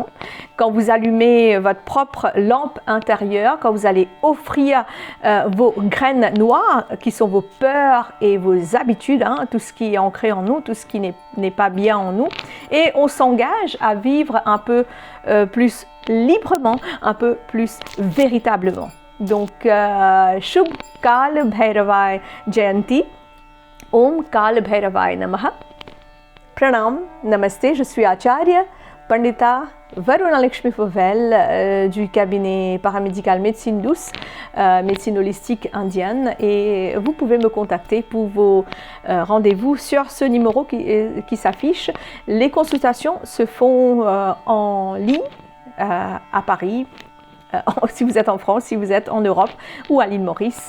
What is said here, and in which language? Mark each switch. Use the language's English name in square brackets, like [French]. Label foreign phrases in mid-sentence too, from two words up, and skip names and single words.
[French] Quand vous allumez votre propre lampe intérieure, quand vous allez offrir vos graines noires, qui sont vos peurs et vos habitudes, tout ce qui est ancré en nous, tout ce qui n'est pas bien en nous, et on s'engage à vivre un peu plus librement, un peu plus véritablement. Donc, [Sanskrit] Shubh Kala Bhairavaya Jayanti, Om Kala Bhairavaya Namaha. [Hindi] Pranam, Namaste, [French] je suis Acharya Pandita Varuna Lakshmi Fauvel du cabinet paramédical médecine douce, médecine holistique indienne, et vous pouvez me contacter pour vos rendez-vous sur ce numéro qui s'affiche. Les consultations se font en ligne à Paris, si vous êtes en France, si vous êtes en Europe ou à l'île Maurice.